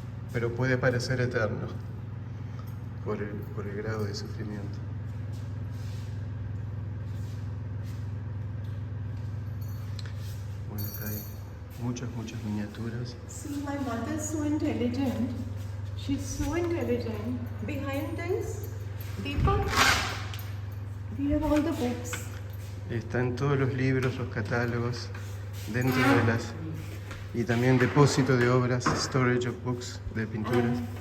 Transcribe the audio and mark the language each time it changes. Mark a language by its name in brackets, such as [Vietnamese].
[Spanish] Pero puede parecer eterno por el grado de sufrimiento. Bueno, acá hay muchas miniaturas. [English] See, my mother is so intelligent. She's so intelligent. Behind this, Deepak, we have all the books. [Spanish] Están todos los libros, los catálogos, dentro de las... Y también depósito de obras, [English] storage of books, [Spanish] de pinturas.